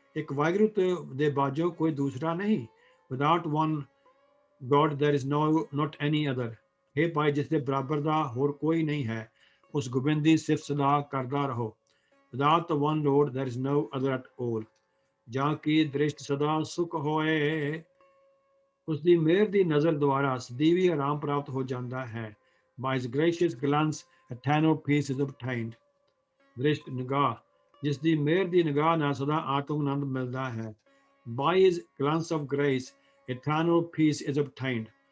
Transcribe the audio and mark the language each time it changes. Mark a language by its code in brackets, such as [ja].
[pa] ਇੱਕ ਵਾਹਿਗੁਰੂ ਦੇ ਬਾਝੋਂ ਕੋਈ ਦੂਸਰਾ ਨਹੀਂ। [en] Without one God there is not any other. [pa] ਹੇ ਭਾਈ ਜਿਸ ਦੇ ਬਰਾਬਰ ਦਾ ਹੋਰ ਕੋਈ ਨਹੀਂ ਹੈ ਉਸ ਗੋਬਿੰਦ ਦੀ ਸਿਫਤ ਸਲਾਹ ਕਰਦਾ ਰਹੋ। [en] Without the one Lord there is no other at all. [pa] ਜਾਂ ਕੀ ਦ੍ਰਿਸ਼ਟ ਸਦਾ ਸੁਖ ਹੋਏ। ਉਸ ਦੀ ਮਿਹਰ ਦੀ ਨਜ਼ਰ ਦੁਆਰਾ ਸਦੀਵੀ ਆਰਾਮ ਪ੍ਰਾਪਤ ਹੋ ਜਾਂਦਾ ਹੈ। [en] By his gracious glance eternal peace is obtained. [pa] ਦ੍ਰਿਸ਼ਟ ਨਿਗਾਹ ਜਿਸ ਦੀ ਮਿਹਰ ਦੀ ਨਿਗਾਹ ਨਾਲ ਸਦਾ ਆਤਮ ਆਨੰਦ ਮਿਲਦਾ ਹੈ। [en] By his glance of grace eternal peace is obtained.